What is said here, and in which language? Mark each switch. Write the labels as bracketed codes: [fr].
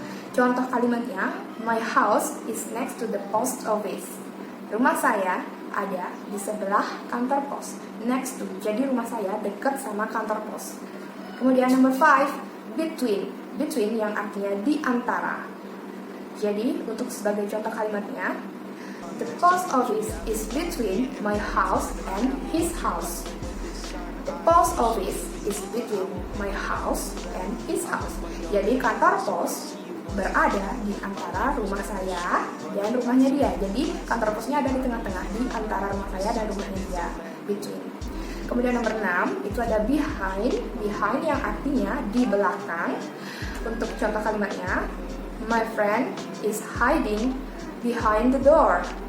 [id] Contoh kalimatnya, [en] my house is next to the post office. [id] Rumah saya ada di sebelah kantor pos. Next to, jadi rumah saya dekat sama kantor pos. Kemudian nomor 5, between. Between yang artinya di antara. Jadi untuk sebagai contoh kalimatnya, [en] the post office is between my house and his house. The post office is between my house and his house. [id] Jadi kantor pos berada di antara rumah saya dan rumahnya dia. Jadi kantor posnya ada di tengah-tengah, di antara rumah saya dan rumahnya dia. Between. Kemudian nomor 6 itu ada behind. Behind yang artinya di belakang. Untuk contoh kalimatnya, [en] my friend is hiding behind the door.